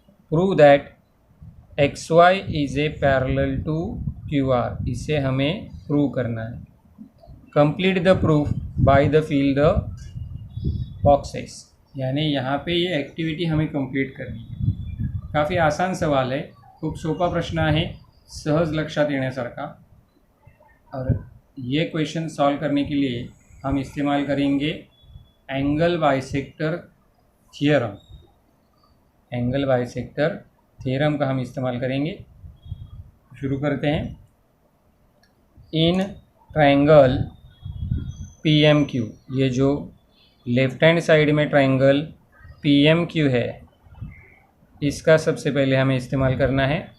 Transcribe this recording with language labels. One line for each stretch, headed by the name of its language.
English: Prove that XY is a parallel to QR.
Hindi: इसे हमें prove करना है.
English: Complete the proof by the fill the boxes.
Hindi: यानी यहाँ पे ये एक्टिविटी हमें कंप्लीट करनी है. काफ़ी आसान सवाल है,
Marathi: खूप सोपा प्रश्न आहे, सहज लक्षात येण्यासारखा.
Hindi: और ये क्वेश्चन सॉल्व करने के लिए हम इस्तेमाल करेंगे angle bisector theorem. Angle bisector theorem का हम इस्तेमाल करेंगे. शुरू करते हैं. इन ट्रायंगल PMQ, ये जो लेफ्ट हैंड साइड में ट्रायंगल PMQ है इसका सबसे पहले हमें इस्तेमाल करना है.